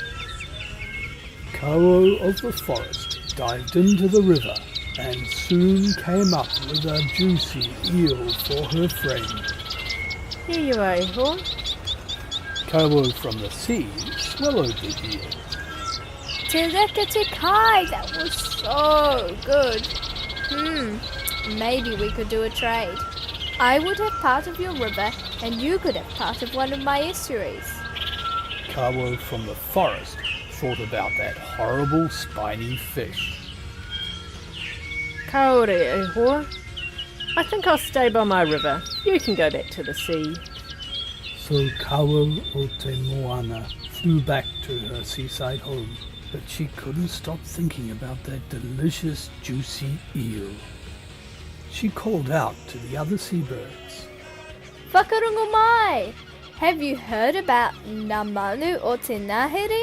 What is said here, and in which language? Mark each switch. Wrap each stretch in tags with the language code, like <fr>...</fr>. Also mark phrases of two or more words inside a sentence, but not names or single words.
<en>Kawo of the forest dived into the river and soon came up with a juicy eel for her friend. Here you are, Iho. Kawo from the sea swallowed the eel.</en> <mi>Te reka te kai,</mi> <en>that was so good. Maybe we could do a trade. I would have part of your river and you could have part of one of my estuaries. Kawo from the forest thought about that horrible spiny fish. Kaore, Iho. I think I'll stay by my river. You can go back to the sea. So Kawo o te Moana flew back to her seaside home, but she couldn't stop thinking about that delicious, juicy eel. She called out to the other seabirds.</en> <mi>Whakarungo mai!</mi> <en>Have you heard about Ngā Manu o te Ngahere?</en>